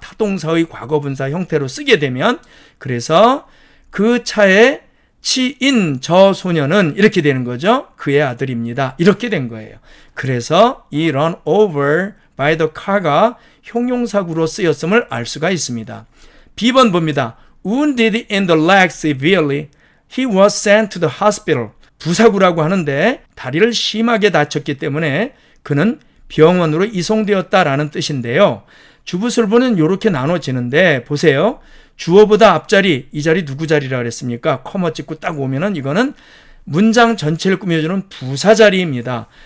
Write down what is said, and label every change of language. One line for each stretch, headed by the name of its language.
Korean: 타동사의 과거분사 형태로 쓰게 되면 그래서 그 차에 치인 저 소년은 이렇게 되는 거죠. 그의 아들입니다. 이렇게 된 거예요. 그래서 이
English: run over by the car
Korean: 가 형용사구로 쓰였음을 알 수가 있습니다. B번 봅니다.
English: Wounded in the leg severely, he was sent to the hospital.
Korean: 부사구라고 하는데 다리를 심하게 다쳤기 때문에 그는 병원으로 이송되었다라는 뜻인데요. 주부술부는 이렇게 나눠지는데 보세요. 주어보다 앞자리, 이 자리 누구 자리라 그랬습니까? 커머 찍고 딱 오면은 이거는 문장 전체를 꾸며주는 부사 자리입니다.